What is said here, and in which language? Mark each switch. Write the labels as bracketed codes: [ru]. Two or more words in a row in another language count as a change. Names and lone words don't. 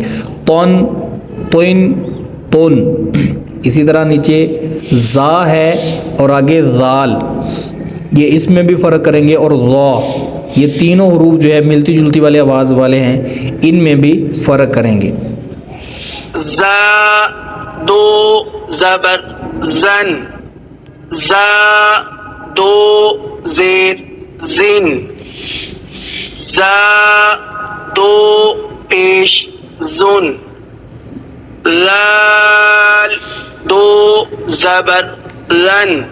[ar] تن، تن، تن۔ [ur] اسی طرح نیچے زا ہے اور آگے ذال، یہ اس میں بھی فرق کریں گے، اور ضا، یہ تینوں حروف جو ہے ملتی جلتی والے آواز والے ہیں، ان میں بھی فرق کریں گے۔ زا 2 زبر زن، زا 2 زیر زن، زا 2 پیش زن، لال 2 زبر لن،